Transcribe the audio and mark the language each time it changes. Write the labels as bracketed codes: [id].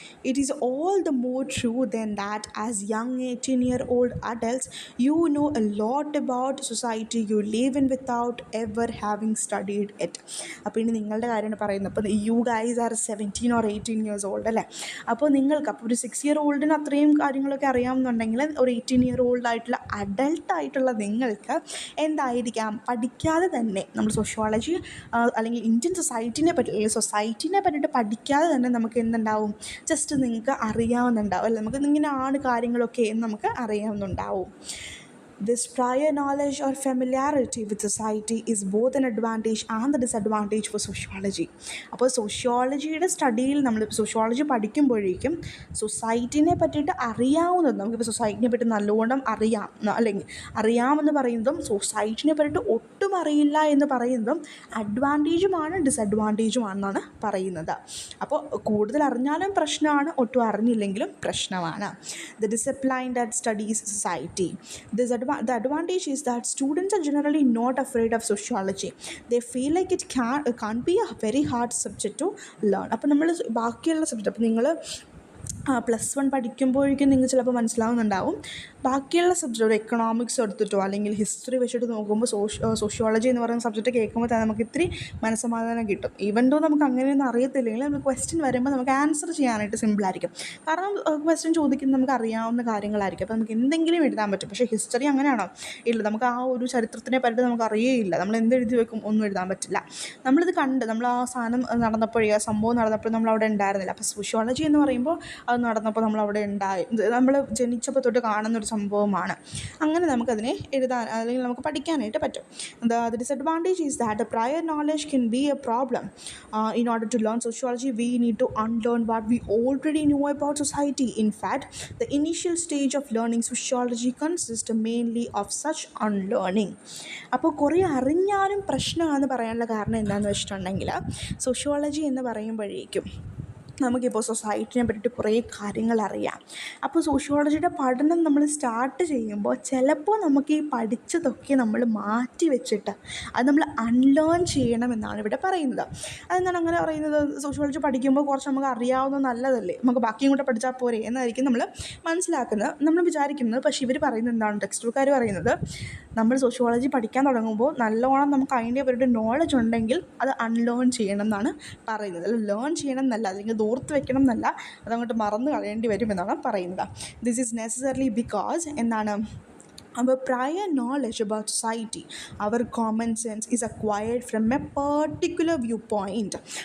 [en] It is all the more true than that as young 18-year-old adults you know a lot about society you live in without ever having studied it. [ml] അപ്പോൾ ഇനി നിങ്ങളുടെ കാര്യമാണ് പറയുന്നത്. അപ്പോൾ [en] you guys are 17 or 18 years old [ml] അല്ലേ. അപ്പോൾ നിങ്ങൾക്ക് അപ്പോൾ ഒരു 6-year-oldന് അത്രയും കാര്യങ്ങളൊക്കെ അറിയാമെന്നുണ്ടെങ്കിൽ ഒരു 18-year-old ആയിട്ടുള്ള അഡൾട്ടായിട്ടുള്ള നിങ്ങൾക്ക് എന്തായിരിക്കാം, പഠിക്കാതെ തന്നെ നമ്മൾ സോഷ്യോളജി അല്ലെങ്കിൽ ഇന്ത്യൻ സൊസൈറ്റിനെ പറ്റി അല്ലെങ്കിൽ സൊസൈറ്റിനെ പറ്റിയിട്ട് പഠിക്കാതെ തന്നെ നമുക്ക് എന്തുണ്ടാവും, ജസ്റ്റ് നിങ്ങൾക്ക് അറിയാവുന്നുണ്ടാവും അല്ലേ, നമുക്ക് ഇങ്ങനെയാണ് കാര്യങ്ങളൊക്കെ എന്ന് നമുക്ക് അറിയാവുന്നുണ്ടാവും. [en] This prior knowledge or familiarity with society is both an advantage and a disadvantage for sociology. [ml] അപ്പോൾ സോഷ്യോളജിയുടെ സ്റ്റഡിയിൽ നമ്മൾ സോഷ്യോളജി പഠിക്കുമ്പോഴേക്കും സൊസൈറ്റിനെ പറ്റിയിട്ട് അറിയാവുന്നത്, നമുക്കിപ്പോൾ സൊസൈറ്റിനെ പറ്റി നല്ലോണം അല്ലെങ്കിൽ അറിയാമെന്ന് പറയുന്നതും സൊസൈറ്റിനെ പറ്റിയിട്ട് ഒട്ടും അറിയില്ല എന്ന് പറയുന്നതും അഡ്വാൻറ്റേജുമാണ് ഡിസഡ്വാൻറ്റേജുമാണെന്നാണ് പറയുന്നത്. അപ്പോൾ കൂടുതൽ അറിഞ്ഞാലും പ്രശ്നമാണ്, ഒട്ടും അറിഞ്ഞില്ലെങ്കിലും പ്രശ്നമാണ്. [en] The discipline that studies society. The advantage is that students are generally not afraid of sociology. They feel like it can't be a very hard subject to learn. [ml] അപ്പോൾ നമ്മൾ ബാക്കിയുള്ള സബ്ജക്റ്റ്, അപ്പോൾ നിങ്ങൾ +1 പഠിക്കുമ്പോഴേക്കും നിങ്ങൾക്ക് ചിലപ്പോൾ മനസ്സിലാവുന്നുണ്ടാവും, ബാക്കിയുള്ള സബ്ജക്റ്റ് ഒരു എക്കണോമിക്സ് എടുത്തിട്ടോ അല്ലെങ്കിൽ ഹിസ്റ്ററി വെച്ചിട്ട് നോക്കുമ്പോൾ സോഷ്യോളജി എന്ന് പറയുന്ന സബ്ജക്റ്റ് കേൾക്കുമ്പോൾ തന്നെ നമുക്ക് ഇത്തിരി മനസ്സമാധാനം കിട്ടും. ഈവൻ ദോ നമുക്ക് അങ്ങനെയൊന്നും അറിയത്തില്ലെങ്കിൽ നമുക്ക് ക്വസ്റ്റ്യൻ വരുമ്പോൾ നമുക്ക് ആൻസർ ചെയ്യാനായിട്ട് സിമ്പിളായിരിക്കും. കാരണം ക്വസ്റ്റ്യൻ ചോദിക്കുന്നത് നമുക്ക് അറിയാവുന്ന കാര്യങ്ങളായിരിക്കും, അപ്പോൾ നമുക്ക് എന്തെങ്കിലും എഴുതാൻ പറ്റും. പക്ഷേ ഹിസ്റ്ററി അങ്ങനെയാണോ? ഇല്ല, നമുക്ക് ആ ഒരു ചരിത്രത്തിനെ പറ്റി നമുക്ക് അറിയേയില്ല, നമ്മൾ എന്തെഴുതി വെക്കും, ഒന്നും എഴുതാൻ പറ്റില്ല. നമ്മളിത് നമ്മൾ ആ സാധനം നടന്നപ്പോഴേ, ആ സംഭവം നടന്നപ്പോഴും നമ്മൾ അവിടെ ഉണ്ടായിരുന്നില്ല. അപ്പോൾ സോഷ്യോളജി എന്ന് പറയുമ്പോൾ അത് നടന്നപ്പോൾ നമ്മളവിടെ ഉണ്ടായി, നമ്മൾ ജനിച്ചപ്പോൾ തൊട്ട് കാണുന്നൊരു സംഭവമാണ്. അങ്ങനെ നമുക്കതിനെ എഴുതാൻ അല്ലെങ്കിൽ നമുക്ക് പഠിക്കാനായിട്ട് പറ്റും. [en] The disadvantage is that the prior knowledge can be a problem. In order to learn sociology, we need to unlearn what we already know about society. In fact, the initial stage of learning sociology consists mainly of such unlearning. [ml] അപ്പോൾ കുറേ അറിഞ്ഞാലും പ്രശ്നമാണെന്ന് പറയാനുള്ള കാരണം എന്താണെന്ന് വെച്ചിട്ടുണ്ടെങ്കിൽ, sociology എന്ന് പറയുമ്പോഴേക്കും നമുക്കിപ്പോൾ സൊസൈറ്റിനെ പറ്റിയിട്ട് കുറേ കാര്യങ്ങൾ അറിയാം. അപ്പോൾ സോഷ്യോളജിയുടെ പഠനം നമ്മൾ സ്റ്റാർട്ട് ചെയ്യുമ്പോൾ ചിലപ്പോൾ നമുക്ക് ഈ പഠിച്ചതൊക്കെ നമ്മൾ മാറ്റി വെച്ചിട്ട് അത് നമ്മൾ അൺലേൺ ചെയ്യണമെന്നാണ് ഇവിടെ പറയുന്നത്. അതെന്താണ് അങ്ങനെ പറയുന്നത്? സോഷ്യോളജി പഠിക്കുമ്പോൾ കുറച്ച് നമുക്ക് അറിയാവുന്നത് നല്ലതല്ലേ, നമുക്ക് ബാക്കിയും കൂടെ പഠിച്ചാൽ പോരെ എന്നായിരിക്കും നമ്മൾ മനസ്സിലാക്കുന്നത്, നമ്മൾ വിചാരിക്കുന്നത്. പക്ഷേ ഇവർ പറയുന്നത് എന്താണ്, ടെക്സ്റ്റ് ബുക്കാർ പറയുന്നത്, നമ്മൾ സോഷ്യോളജി പഠിക്കാൻ തുടങ്ങുമ്പോൾ നല്ലോണം നമുക്ക് അതിൻ്റെ പറ്റിയിട്ട് നോളജ് ഉണ്ടെങ്കിൽ അത് അൺലേൺ ചെയ്യണം എന്നാണ് പറയുന്നത്. അല്ല ലേൺ ചെയ്യണം എന്നല്ല, അല്ലെങ്കിൽ ഓർത്ത് വെക്കണം എന്നല്ല, അതങ്ങോട്ട് മറന്നു കളയേണ്ടി വരുമെന്നാണ് പറയുന്നത്. [en] this is necessary because [ml] എന്താണ്, [en] our prior knowledge about society, our common sense is acquired from a particular viewpoint.